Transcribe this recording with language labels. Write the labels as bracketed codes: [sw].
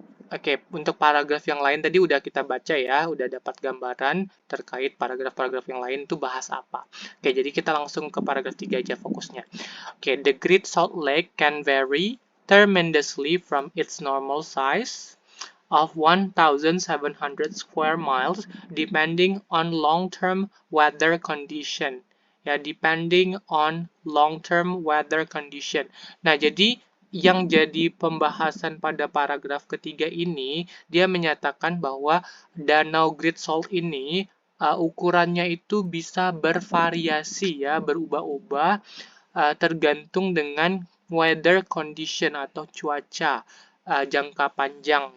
[id] Oke, untuk paragraf yang lain tadi udah kita baca ya, udah dapat gambaran terkait paragraf-paragraf yang lain itu bahas apa. Oke, jadi kita langsung ke paragraf 3 aja fokusnya. [en] Oke, the Great Salt Lake can vary tremendously from its normal size of 1,700 square miles depending on long-term weather condition. Ya, depending on long-term weather condition. [id] Nah, jadi yang jadi pembahasan pada paragraf ketiga ini, dia menyatakan bahwa Danau Great Salt ini ukurannya itu bisa bervariasi ya, berubah-ubah tergantung dengan weather condition atau cuaca jangka panjang.